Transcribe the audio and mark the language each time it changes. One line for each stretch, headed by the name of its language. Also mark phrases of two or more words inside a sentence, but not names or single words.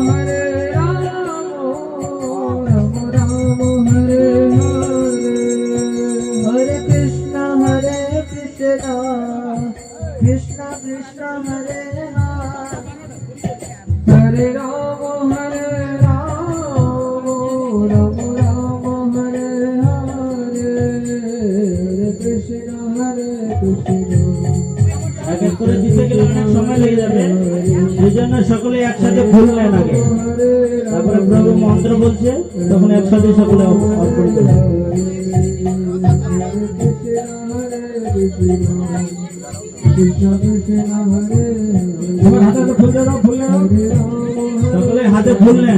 Sanskrit: राम राम हरे हरे हरे कृष्ण कृष्ण कृष्ण हरे हरे राम राम राम हरे हरे कृष्ण
Bangla: এক এক করে দিতে গেলে অনেক সময় লেগে যাবে, সেই জন্য সকলে একসাথে খুললেন আগে, তারপরে প্রভু মন্ত্র বলছে তখন একসাথে সকলে অফ করে দেবেন। সকলে হাতে খুললেন।